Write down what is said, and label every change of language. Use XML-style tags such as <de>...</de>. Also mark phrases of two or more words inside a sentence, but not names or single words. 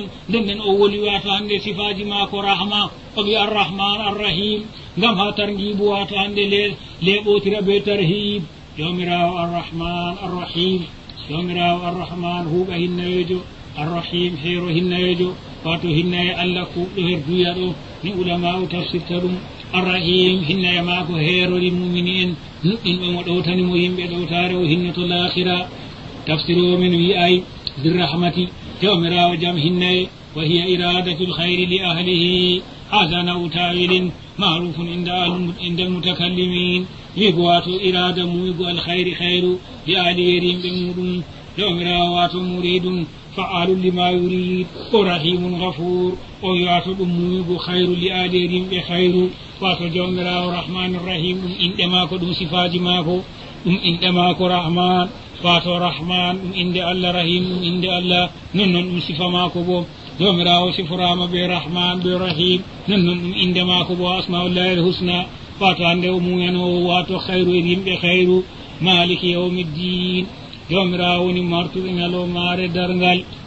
<ff>nden o woli wato hande sifaji mako rahma o wi</ff> <ar>الرحمن الرحيم</ar> <ff>ngam ha targhibu wato hande leɓotira be tarhib jawmirawo</ff> <ar>الرحمن الرحيم</ar> <ff>jawmirawo arrahman huuɓa hinnayejo arrahim heero hinnayejo wato hinnaye Allah kuɓɗo her duya ɗo ni ulama o tafsirta ɗum arrahim hinnaye maako heerori mumini en nuɗɗinɓe mo ɗowtanimo yimɓe ɗowtare o hinnoto lahira tafsiro men wi ay birrahmati jawmirawo jam hinnaye</ff> <ar>وهي إرادة الخير لأهله هذا نوع تأويل معروف عند المتكلمين</ar> <ff>wigo wato irada muygo</ff> <ar>الخير خير ل</ar> <ff>aliyerimɓe muɗum jomirawo wato</ff> <ar>مريد فعال لما يريد</ar> <ff>o rahimun ghafur o wato ɗum muygo</ff> <ar>خير ل</ar> <ff>aliyerimɓe khayru wato jomirawo</ff> <ar>الرحمن الرحيم</ar> <ff>ɗum inɗe mako ɗum sifaji mako ɗum inɗe mako rahman wato rahman ɗum inde allah rahim ɗum inde allah non noon ɗum sifa mako bo jomirawo sifurama ɓe rahman ɓe rahim non noon ɗum inde mako bo</ff> <ar>أسماء الله الحسنى</ar> <ff>wato hande o muyanowo wato khayru e yimɓe khayru</ff> <ar>مالك يوم الدين</ar> <ff>jomirawo woni martuɓe ñalowmare dargal</ff>